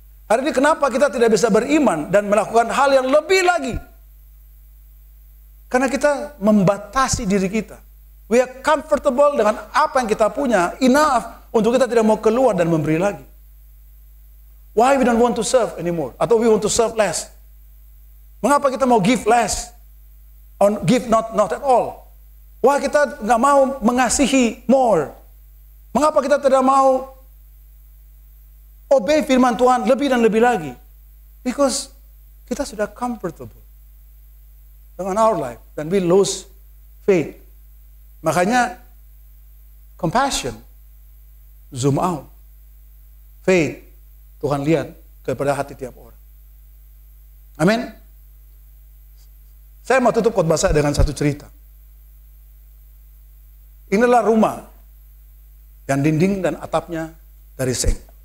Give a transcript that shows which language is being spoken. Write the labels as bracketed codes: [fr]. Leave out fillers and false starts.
[id] Hari ini kenapa kita tidak bisa beriman dan melakukan hal yang lebih lagi? Karena kita membatasi diri kita. [en] We are comfortable [id] dengan apa yang kita punya, enough untuk kita tidak mau keluar dan memberi lagi. [en] Why we don't want to serve anymore? [id] Atau [en] we want to serve less? [id] Mengapa kita mau [en] give less? Or give not at all? [id] Why kita nggak mau mengasihi more? Mengapa kita tidak mau obey firman Tuhan lebih dan lebih lagi? [en] Because [id] kita sudah [en] comfortable dengan our life dan we lose faith. [id] Makanya [en] compassion zoom out. [id] Faith Tuhan lihat kepada hati tiap orang. Amin. Saya mau tutup khotbah saya dengan satu cerita. Inilah rumah yang dinding dan atapnya dari seng.